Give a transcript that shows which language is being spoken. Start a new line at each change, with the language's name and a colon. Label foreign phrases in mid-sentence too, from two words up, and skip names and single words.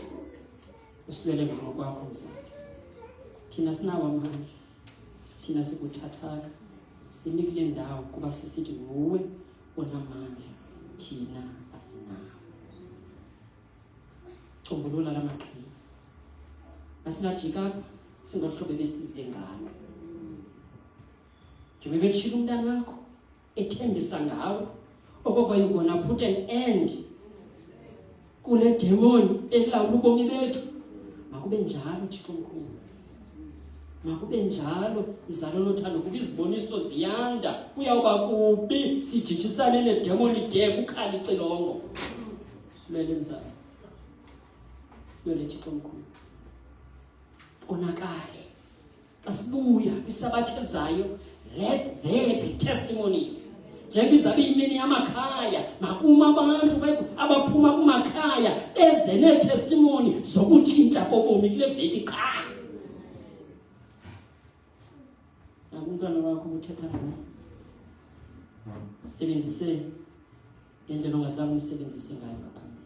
Xhosa: Usilwele ngqo kwakho mzali. Thina sinawo amandla, thina sikuthathaka, simi kule ndawo kuba sisithi nguwe onamandla, thina asinawo. Combulula la maqhinga. Asingajika apha singohlobo besize ngalo. Njengoba betshila umntana wakho ethembisa ngawe okokuba
English: you're gonna put an end
Xhosa: kule demon elawula ubomi bethu. Makube njalo Thixo mkhulu. Makube njalo mzalo nothando, kuba iziboniso ziyanda. Uyawuba kubi sijijisane nedemon ide kukhali ixilongo. Silwele mzalo. Silwele Thixo mkhulu. Onakale. Xa sibuya kwisabatha ezayo,
English: let there be testimonies.
Xhosa: Njengoba izabe imini yamakhaya, makuma abantu abaphuma kumakhaya eze ne-testimony zokutshintsha kobomi kule veki qha. Umntwana wakho uthetha naye. Sebenzise ngendlela ongazange umsebenzise ngayo ngaphambili.